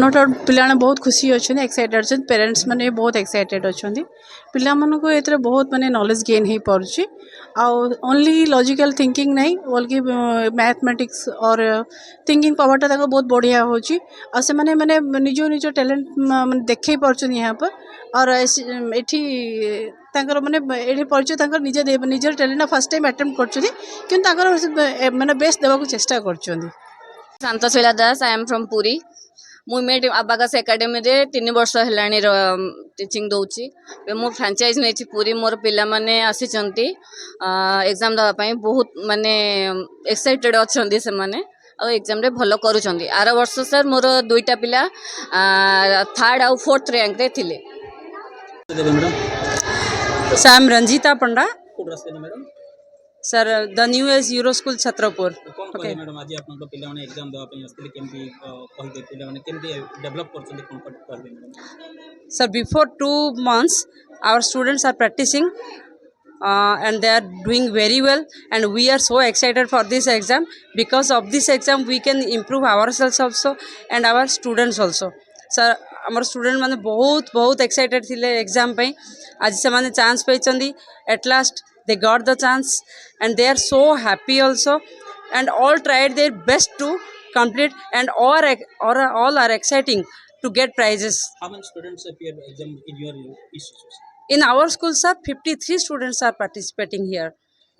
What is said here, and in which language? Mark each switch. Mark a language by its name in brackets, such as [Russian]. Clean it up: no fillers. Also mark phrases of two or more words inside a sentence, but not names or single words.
[English] No doubt [Odia] ପିଲାମାନେ ବହୁତ ଖୁସି ଅଛନ୍ତି, ଏକ୍ସାଇଟେଡ୍ ଅଛନ୍ତି, ପ୍ୟାରେଣ୍ଟସ୍ ମାନେ ବି ବହୁତ ଏକ୍ସାଇଟେଡ୍ ଅଛନ୍ତି। ପିଲାମାନଙ୍କୁ ଏଥିରେ ବହୁତ ମାନେ [English] knowledge gain [Odia] ହେଇପାରୁଛି। ଆଉ [English] only logical thinking [Odia] ନାହିଁ, ବଲ୍କି [English] mathematics or thinking power [Odia] ତାଙ୍କ ବହୁତ ବଢ଼ିଆ ହେଉଛି। ଆଉ ସେମାନେ ମାନେ ନିଜ ଟ୍ୟାଲେଣ୍ଟ ମାନେ ଦେଖେଇ ପାରୁଛନ୍ତି [Hindi] यहाँ पर। [Odia] और ଏଠି ତାଙ୍କର ମାନେ ଏଠି ପରିଚୟ ତାଙ୍କର ନିଜର ଟ୍ୟାଲେଣ୍ଟ [English] first time attempt [Odia] କରୁଛନ୍ତି, କିନ୍ତୁ ତାଙ୍କର ମାନେ ବେଷ୍ଟ ଦେବାକୁ ଚେଷ୍ଟା କରୁଛନ୍ତି। ଶାନ୍ତଶୀଳା ଦାସ, [English] I am from [Odia] ପୁରୀ। ମୁଁ [English] Emate Abacus Academy [Odia] 3 ବର୍ଷ ହେଲାଣି ଟିଚିଂ ଦେଉଛି। ମୁଁ ଫ୍ରାଞ୍ଚାଇଜ୍ ନେଇଛି ପୁରୀ। ମୋର ପିଲାମାନେ ଆସିଛନ୍ତି ଏକ୍ଜାମ୍ ଦେବା ପାଇଁ, ବହୁତ ମାନେ ଏକ୍ସାଇଟେଡ଼୍ ଅଛନ୍ତି ସେମାନେ, ଆଉ ଏକ୍ଜାମ୍ରେ ଭଲ କରୁଛନ୍ତି। ଆର ବର୍ଷ ସାର୍ ମୋର 2ଟା ପିଲା 3rd ଆଉ 4th ର୍ୟାଙ୍କରେ ଥିଲେ। ଦେବେ ମ୍ୟାଡ଼ାମ୍। [English] So I'm Ranjita Panda, [Odia] କୋଉଠୁ ଆସିଲେ ମ୍ୟାଡ଼ାମ୍? [English] sir. The new is Euro School Chhatrapur. [Odia] କ'ଣ କହିବେ ମ୍ୟାଡ଼ାମ୍, ଆଜି ଆପଣଙ୍କ ପିଲାମାନେ ଏକ୍ଜାମ୍ ଦେବା ପାଇଁ ଆସିଥିଲେ, କେମିତି କହିବେ ପିଲାମାନେ କେମିତି ଡେଭଲପ୍ କରୁଛନ୍ତି, କ'ଣ କହିବେ ମ୍ୟାଡ଼ାମ୍? [English] Sir, before 2 months, our students are practicing and they are doing very well. And we are so excited for this exam. Because of this exam, we can improve ourselves also and our students also. Sir, our students [Odia] ମାନେ ବହୁତ excited ଥିଲେ exam ପାଇଁ। ଆଜି ସେମାନେ ଚାନ୍ସ ପାଇଛନ୍ତି। [English] At last they got the chance and they are so happy also, and all tried their best to complete, and all are exciting to get prizes. How many students appear exam in your institution? In our school, sir, 53 students are participating here.